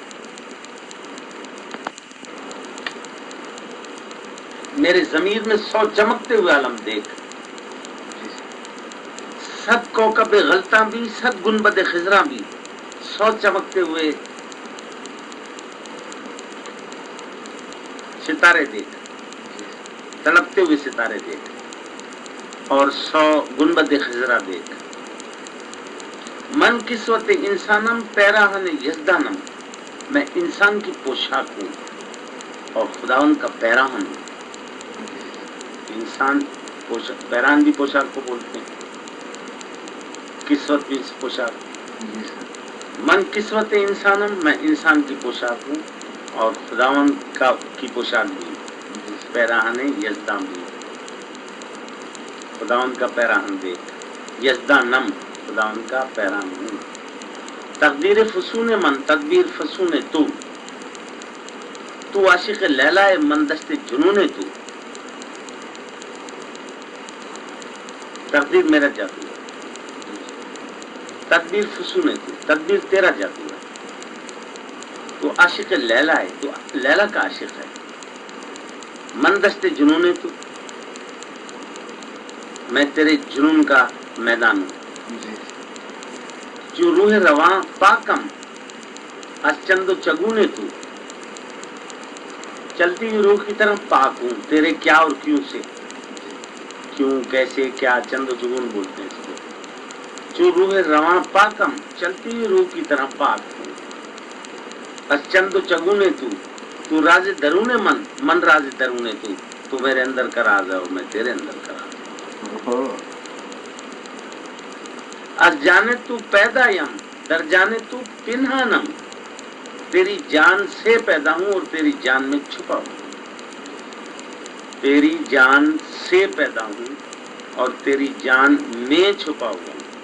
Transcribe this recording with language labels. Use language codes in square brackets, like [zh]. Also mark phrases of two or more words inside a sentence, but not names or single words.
[ur] میرے ضمیر میں 100 چمکتے ہوئے عالم دیکھ، [fa] صد کوکب غلطاں [ur] بھی، [fa] صد گنبد خضراں [ur] بھی، 100 چمکتے ہوئے ستارے دیکھ، تڑپتے ہوئے ستارے دیکھ، اور 100 گنبد خضرا دیکھ، [fa] من کسوت انسانم پیراہن یزدانم، [ur] میں انسان کی پوشاک ہوں اور خداوند کا پیراہن ہوں۔ انسان پیراہن بھی پوشاک کو بولتے ہیں، کسوت بھی پوشاک، [fa] من کسوت انسانم، [ur] میں انسان کی پوشاک ہوں اور خداوند کی پوشاک بھی ہوں، پیراہن یزدان بھی، خداوند کا پیراہن دیکھ، یزدانم خداوند کا پیراہن ہوں، [fa] تقدیر فسون من تدبیر فسون تو عاشق لیلا [ur] ہے [fa] من دست جنون تو، [ur] تقدیر میرا جادو ہے، [fa] تدبیر فسون تو، [ur] تدبیر تیرا جادو ہے، تو عاشق لیلا ہے، تو لیلا کا عاشق ہے، [fa] من دست جنون تو، [ur] میں تیرے جنون کا میدان ہوں، [fa] جو روح رواں پاکم از چند و چگونے تو، [ur] چلتی ہوئی روح کی طرح پاک ہوں تیرے کیا اور کیوں سے، کیوں کیسے کیا، [fa] چند و چگون [ur] بولتے ہیں اس کو، [fa] جو روح رواں پاکم [ur] چلتی ہوئی روح کی طرح پاک ہوں، [fa] از چند و چگونے تو راز درون من راز درون تو [ur] میرے اندر کا راز ہے اور میں تیرے اندر کا راز ہوں، [fa] از جانے تو پیدا یم در جانے تو پنہانم، [ur] تیری جان سے پیدا ہوں اور تیری جان میں چھپا ہوں، تیری جان سے پیدا ہوں اور تیری جان میں چھپا ہوا ہوں،